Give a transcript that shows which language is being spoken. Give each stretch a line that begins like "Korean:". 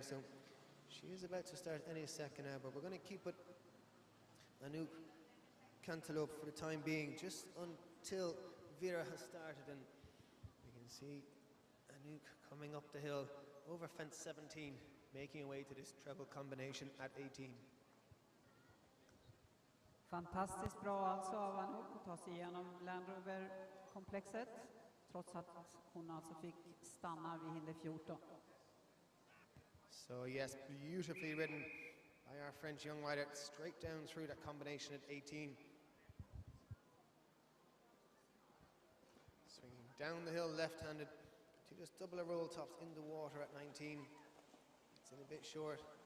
English: So she is about to start any second now, but we're going to keep it Anouk Cantelou for the time being, just until Vera has started, and we can see Anouk coming up the hill over fence 17, making her way to this treble combination at 18.
Swedish: Fantastiskt bra alltså av Anouk att ta sig igenom Land Rover-komplexet, trots att hon alltså fick stanna vid hinder 14.
English: So yes, beautifully ridden by our French young rider, straight down through that combination at 18. Swinging down the hill left-handed to just double a roll tops in the water at 19. It's in a bit short.